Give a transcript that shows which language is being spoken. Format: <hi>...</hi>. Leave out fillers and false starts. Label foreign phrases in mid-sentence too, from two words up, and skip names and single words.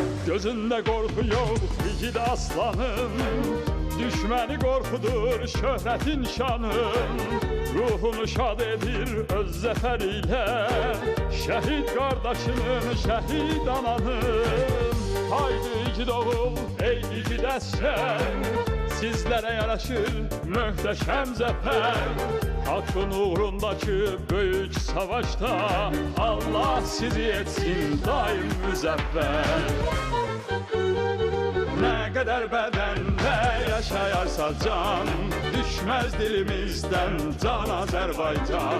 <tr>gözünde korku yok igid aslanın.</tr> <az>Düşməni qorxudur şöhretin şanın. Ruhunu şad edir öz zəfər ilə. Şəhid qardaşının, şəhid ananın. Haydi igid oğul, ey igid əskər. Sizlərə yaraşır möhtəşəm zəfər.</az> <tr>Hakkın uğrundaki büyük savaşta Allah sizi etsin daim müzəffər. Ne kadar bedende yaşayarsa can, düşmez dilimizden can Azerbaycan.</tr>